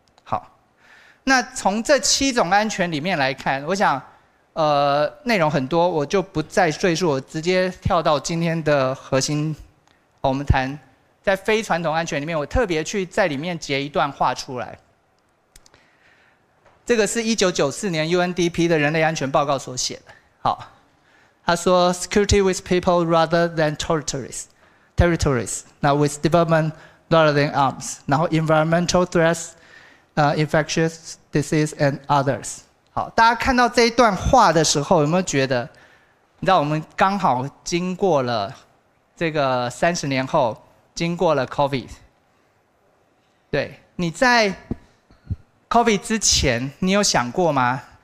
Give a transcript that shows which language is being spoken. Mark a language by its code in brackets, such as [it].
[zh] 好，那从这7种安全里面来看，我想内容很多，我就不再赘述，我直接跳到今天的核心。我们谈在非传统安全里面，我特别去在里面截一段话出来。这个是1994年 UNDP 的人类安全报告所写的。好，他说 [en] security with people rather than territories， now with development rather than arms， [zh] 然后 [en] environmental threats， infectious disease and others。 [zh] 好，大家看到这一段话的时候，有没有觉得，你知道我们刚好经过了这个30年后，经过了 COVID。对，你在 COVID 之前，你有想过吗？